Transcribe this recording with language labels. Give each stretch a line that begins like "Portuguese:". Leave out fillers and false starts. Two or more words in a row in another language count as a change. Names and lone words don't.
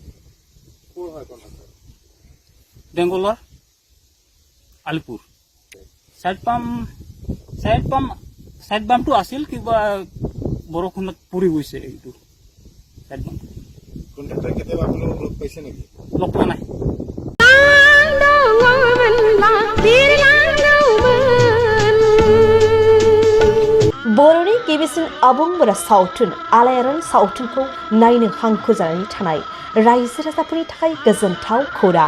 Assamese: বেংগলৰ আলিপুৰ সাইড পাম্পটো আছিল, কিবা বৰষুণত পৰি গৈছে এইটো সাইড পাম্প। কন্ট্রাক্টৰ কেতিয়াবা আপোনালোক লগ পাইছে নেকি? লগ পোৱা নাই।
Bodo: बर'नि गिबिसिन आबुं बर' सावथुन आलायारन सावथुनखौ नायनो हांखो जानानै थानाय रायजो राजाफोरनि थाखाय गोजोनथाव खौरां।